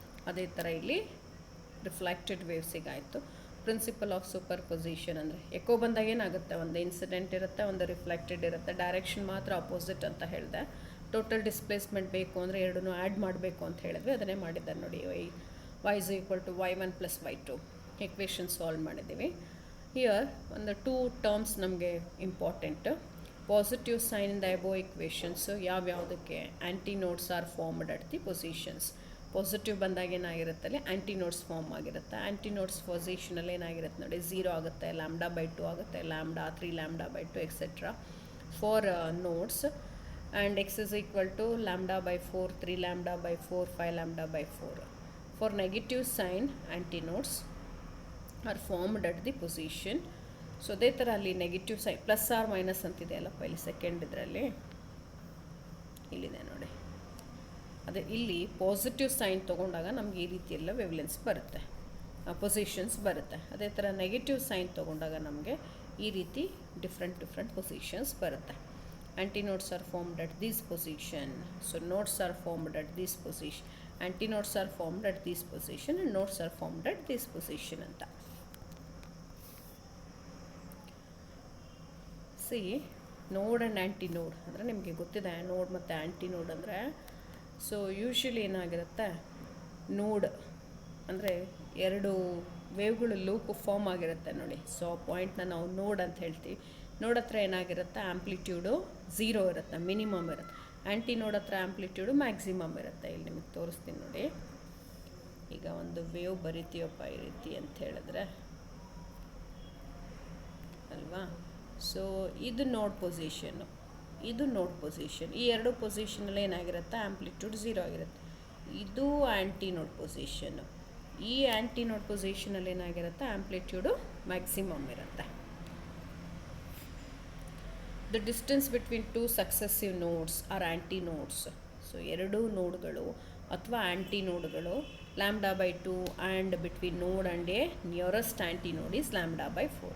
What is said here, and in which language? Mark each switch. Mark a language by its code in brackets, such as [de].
[kn] ಅದೇ ಥರ ಇಲ್ಲಿ ರಿಫ್ಲೆಕ್ಟೆಡ್ ವೇವ್ಸಿಗೆ ಆಯಿತು. ಪ್ರಿನ್ಸಿಪಲ್ ಆಫ್ ಸೂಪರ್ ಪೊಸಿಷನ್ ಅಂದರೆ ಎಕೋ ಬಂದಾಗ ಏನಾಗುತ್ತೆ, ಒಂದು ಇನ್ಸಿಡೆಂಟ್ ಇರುತ್ತೆ, ಒಂದು ರಿಫ್ಲೆಕ್ಟೆಡ್ ಇರುತ್ತೆ, ಡೈರೆಕ್ಷನ್ ಮಾತ್ರ ಅಪೋಸಿಟ್ ಅಂತ ಹೇಳಿದೆ. ಟೋಟಲ್ ಡಿಸ್ಪ್ಲೇಸ್ಮೆಂಟ್ ಬೇಕು ಅಂದರೆ ಎರಡನ್ನೂ ಆ್ಯಡ್ ಮಾಡಬೇಕು ಅಂತ ಹೇಳಿದ್ವಿ, ಅದನ್ನೇ ಮಾಡಿದ್ದಾರೆ ನೋಡಿ. [en] y is equal to y1 plus y2 equation [kn] solve ಮಾಡಿದ್ದೀವಿ. ಹಿಯರ್ ಒಂದು 2 ಟರ್ಮ್ಸ್ ನಮಗೆ important. [en] positive sign in the above equations [kn] ಯಾವ್ಯಾವುದಕ್ಕೆ, [en] Antinodes are formed at the positions. [kn] Positive ಬಂದಾಗ ಏನಾಗಿರುತ್ತಲ್ಲಿ ಆ್ಯಂಟಿ ನೋಡ್ಸ್ ಫಾರ್ಮ್ ಆಗಿರುತ್ತೆ. ಆ್ಯಂಟಿ ನೋಡ್ಸ್ ಪೊಸಿಷನಲ್ಲಿ ಏನಾಗಿರುತ್ತೆ ನೋಡಿ, 0 ಆಗುತ್ತೆ, λ/2 ಆಗುತ್ತೆ, λ3 λ/2 etcetera for notes. [en] And x is equal to λ/4, 3 λ/4, 5 λ/4. For negative sign, antinodes are formed at the position. [kn] So ಅದೇ ಥರ ಅಲ್ಲಿ negative sign plus R minus ಅಂತಿದೆ ಅಲ್ಲಪ್ಪ ಇಲ್ಲಿ ಸೆಕೆಂಡ್ ಇದರಲ್ಲಿ ಇಲ್ಲಿದೆ ನೋಡಿ. ಅದೇ ಇಲ್ಲಿ ಪಾಸಿಟಿವ್ ಸೈನ್ ತೊಗೊಂಡಾಗ ನಮಗೆ ಈ ರೀತಿ ಎಲ್ಲ ವೇವ್ಲೆನ್ಸ್ ಬರುತ್ತೆ, ಪೊಸಿಷನ್ಸ್ ಬರುತ್ತೆ. ಅದೇ ಥರ ನೆಗೆಟಿವ್ ಸೈನ್ ತೊಗೊಂಡಾಗ ನಮಗೆ ಈ ರೀತಿ ಡಿಫ್ರೆಂಟ್ ಪೊಸಿಷನ್ಸ್ ಬರುತ್ತೆ. [en] Antinodes are formed at this position. So nodes are formed at this position. Antinodes are formed at this position and nodes are formed at this position ಅಂತ. [kn] See, ನೋಡ್ and ಆ್ಯಂಟಿನೋಡ್ ಅಂದರೆ ನಿಮಗೆ ಗೊತ್ತಿದೆ ನೋಡ್ ಮತ್ತು ಆ್ಯಂಟಿನೋಡ್ ಅಂದರೆ. ಸೊ ಯೂಶ್ವಲಿ ಏನಾಗಿರುತ್ತೆ, ನೋಡ್ ಅಂದರೆ ಎರಡು ವೇವ್ಗಳು ಲೂಪ್ ಫಾರ್ಮ್ ಆಗಿರುತ್ತೆ ನೋಡಿ. ಸೊ ಆ ಪಾಯಿಂಟ್ನ ನಾವು ನೋಡ್ ಅಂತ ಹೇಳ್ತೀವಿ. ನೋಡ್ ಹತ್ರ ಏನಾಗಿರುತ್ತೆ, ಆ್ಯಂಪ್ಲಿಟ್ಯೂಡು 0 ಇರುತ್ತೆ, ಮಿನಿಮಮ್ ಇರುತ್ತೆ. ಆ್ಯಂಟಿ ನೋಡ್ ಹತ್ರ ಆ್ಯಂಪ್ಲಿಟ್ಯೂಡು ಮ್ಯಾಕ್ಸಿಮಮ್ ಇರುತ್ತೆ. ಇಲ್ಲಿ ನಿಮಗೆ ತೋರಿಸ್ತೀನಿ ನೋಡಿ. ಈಗ ಒಂದು ವೇವ್ ಬರಿತೀವಪ್ಪ ಈ ರೀತಿ ಅಂತ ಹೇಳಿದ್ರೆ ಅಲ್ವಾ. ಸೊ ಇದು ನೋಡ್ ಪೊಸಿಷನ್ನು, ಇದು ನೋಡ್ ಪೊಸಿಷನ್. ಈ ಎರಡು ಪೊಸಿಷನಲ್ಲಿ ಏನಾಗಿರುತ್ತೆ, ಆ್ಯಂಪ್ಲಿಟ್ಯೂಡ್ 0 ಆಗಿರುತ್ತೆ. ಇದು ಆ್ಯಂಟಿ ನೋಡ್ ಪೊಸಿಷನ್ನು. ಈ ಆ್ಯಂಟಿ ನೋಡ್ ಪೊಸಿಷನಲ್ಲಿ ಏನಾಗಿರುತ್ತೆ, ಆ್ಯಂಪ್ಲಿಟ್ಯೂಡು ಮ್ಯಾಕ್ಸಿಮಮ್ ಇರುತ್ತೆ. [en] The distance between two successive nodes are antinodes. So [kn] ಎರಡೂ ನೋಡ್ಗಳು ಅಥವಾ ಆ್ಯಂಟಿನೋಡ್ಗಳು [en] λ/2 and between node and a nearest antinode is λ/4.